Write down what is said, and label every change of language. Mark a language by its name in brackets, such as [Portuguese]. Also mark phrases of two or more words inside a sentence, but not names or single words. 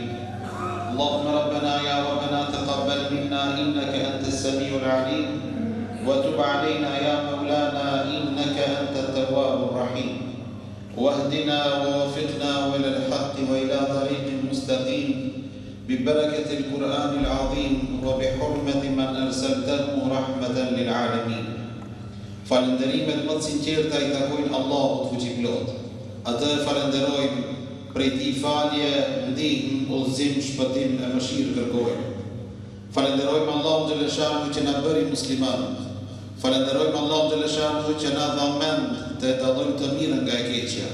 [Arabic] اللهم ربنا يا ربنا تقبل منا إنك أنت السميع العليم وتب علينا يا مولانا إنك أنت التواب الرحيم واهدنا ووفقنا إلى الحق وإلى طريق مستقيم ببركة القرآن العظيم وبحرمة من أرسلته رحمة للعالمين. [Albanian] Falënderimet më të sinqerta i takojnë Allahut fuqiplot. Atë falenderojmë, prej tij falje, ndihmë, udhëzim, shpëtim e mëshirë kërkojmë. Falenderojmë Allahun xhaleshanu që na bëri musliman. Falenderojmë Allahun xhaleshanu që na dha mend të dallojmë të mirën nga e keqja.